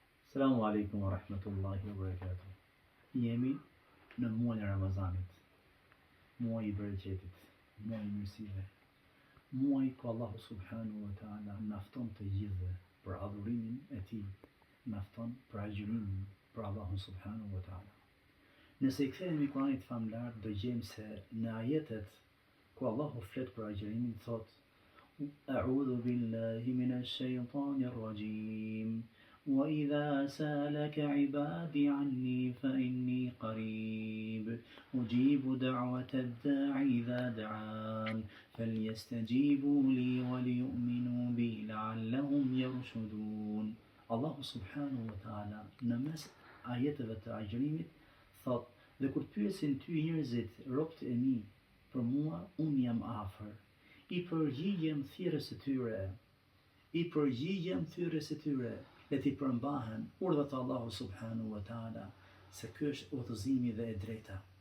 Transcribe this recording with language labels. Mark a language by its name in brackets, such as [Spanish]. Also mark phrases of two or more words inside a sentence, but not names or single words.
[Arabic] السلام عليكم ورحمة الله وبركاته. [Albanian] Jemi në muajin e Ramazanit, muaji i bereqetit, muaji i mirësive, muaji ku Allahu [Arabic] سبحانه وتعالى [Albanian] na fton të gjithëve për adhurimin e tij, na fton për agjërimin për Allahun [Arabic] سبحانه وتعالى. [Albanian] Nëse i kthehemi Kuranit famlar, do gjejmë se në ajetet ku Allahu flet për agjërimin thot [Arabic] أعوذ بالله من الشيطان الرجيم. وإذا سألك عبادي عني فإني قريب أجيب دعوة الداع إذا دعان فليستجيبوا لي وليؤمنوا بي لعلهم يرشدون. الله سبحانه وتعالى [Albanian] në mes ajeteve të agjërimit thot, dhe kur pyesin ty njerëzit, robët e mi, për mua, unë jam afër, i përgjigjem thirrjes së tyre, le t'i përmbahen urdhat e Allahu [Arabic] سبحانه وتعالى, [Albanian] se ky është udhëzimi dhe e drejta.